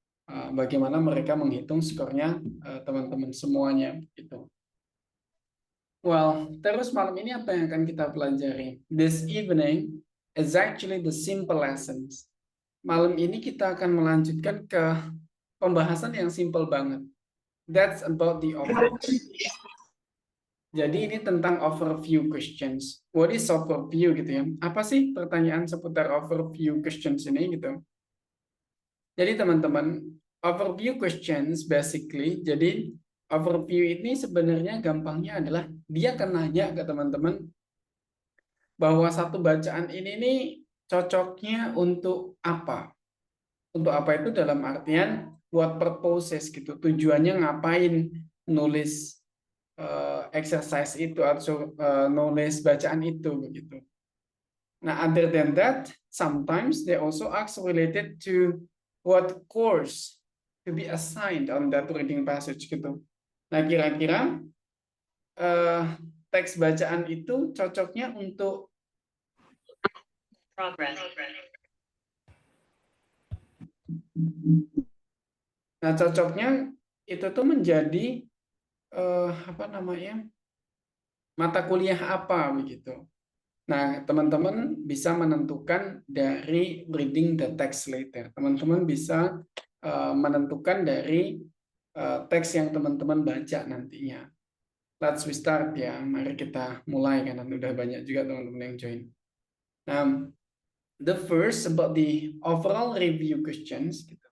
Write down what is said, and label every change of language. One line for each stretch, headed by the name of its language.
Indonesian: Bagaimana mereka menghitung skornya teman-teman semuanya gitu. Well, terus malam ini apa yang akan kita pelajari?
English: This evening is actually the simple lessons.
Indonesian: Malam ini kita akan melanjutkan ke pembahasan yang simple banget.
English: That's about the overview.
Indonesian: Jadi ini tentang overview questions.
English: What is overview
Indonesian: gitu ya? Apa sih pertanyaan seputar overview questions ini gitu? Jadi teman-teman, overview questions basically, jadi overview ini sebenarnya gampangnya adalah dia akan nanya ke teman-teman bahwa satu bacaan ini nih cocoknya untuk apa? Untuk apa itu dalam artian
English: what purposes
Indonesian: gitu. Tujuannya ngapain nulis exercise itu atau nulis bacaan itu begitu.
English: Nah, other than that, sometimes they also ask related to what course to be assigned on that reading passage gitu.
Indonesian: Nah, kira-kira teks bacaan itu cocoknya untuk progress. Nah, cocoknya itu tuh menjadi apa namanya, mata kuliah apa begitu. Nah, teman-teman bisa menentukan dari
English: reading the text later.
Indonesian: Teman-teman bisa menentukan dari teks yang teman-teman baca nantinya.
English: Let's we start
Indonesian: ya. Mari kita mulai karena udah banyak juga teman-teman yang join.
English: Nah, the first about the overall review questions.